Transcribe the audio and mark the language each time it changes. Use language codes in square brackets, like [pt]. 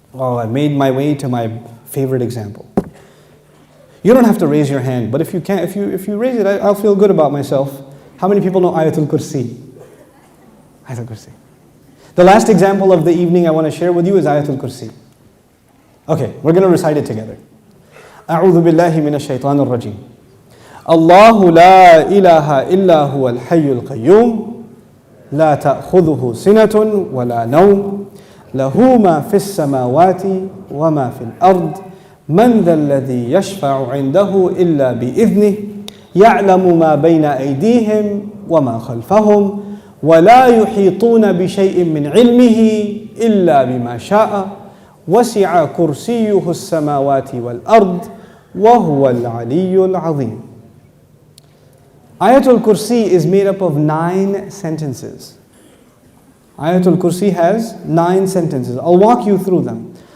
[en] Oh, I made my way to my favorite example. You don't have to raise your hand, but if you can, if you raise it, I'll feel good about myself. How many people know Ayatul Kursi? Ayatul Kursi. The last example of the evening I want to share with you is Ayatul Kursi. Okay, we're going to recite it together. [ar] أعوذ بالله من الشيطان الرجيم. الله لا إله إلا هو الحي القيوم لا تأخذه سنة ولا نوم له ما في السماوات وما في الأرض من ذا الذي يشفع عنده إلا بإذنه يعلم ما بين أيديهم وما خلفهم ولا يحيطون بشيء من علمه إلا بما شاء وسع كرسيه السماوات والأرض وهو العلي العظيم. [en] Ayatul Kursi is made up of 9 sentences. Ayatul Kursi has 9 sentences. I'll walk you through them.